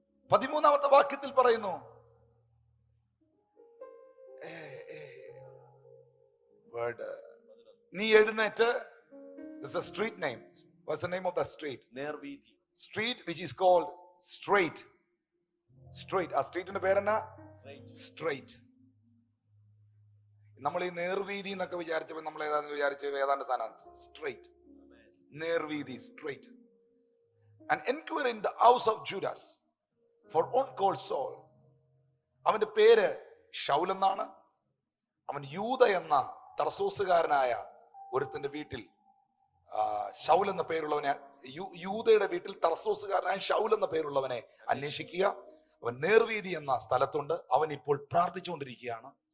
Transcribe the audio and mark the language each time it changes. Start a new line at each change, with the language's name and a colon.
Malayalam: 13ാമത്തെ വാക്യത്തിൽ പറയുന്നു, നീ എഴുന്നേറ്റ്.
English: There's a street name. What's the name of the street?
Malayalam: നേർവീതി.
English: Street which is called straight.
Malayalam: ആ സ്ട്രീറ്റിന്റെ പേരെന്നാ? സ്ട്രൈറ്റ്. നമ്മൾ ഈ നേർവീതി എന്നൊക്കെ വിചാരിച്ചപ്പോ നമ്മൾ ഏതാണ്ട് സാധനം straight. നേർവീതി, straight.
English: And inquire in the house of Judas for one called Saul.
Malayalam: അവന്റെ പേര് ശൗൽ എന്നാണ്. അവൻ യൂദ എന്ന തർസോസുകാരനായ ഒരുത്തന്റെ വീട്ടിൽ ശൗൽ എന്ന പേരുള്ളവനെ, യൂദയുടെ വീട്ടിൽ തർസോസുകാരനായ ശൗൽ എന്ന പേരുള്ളവനെ അന്വേഷിക്കുക. അവൻ നേർവീതി എന്ന സ്ഥലത്തുണ്ട്. അവൻ ഇപ്പോൾ പ്രാർത്ഥിച്ചുകൊണ്ടിരിക്കുകയാണ്.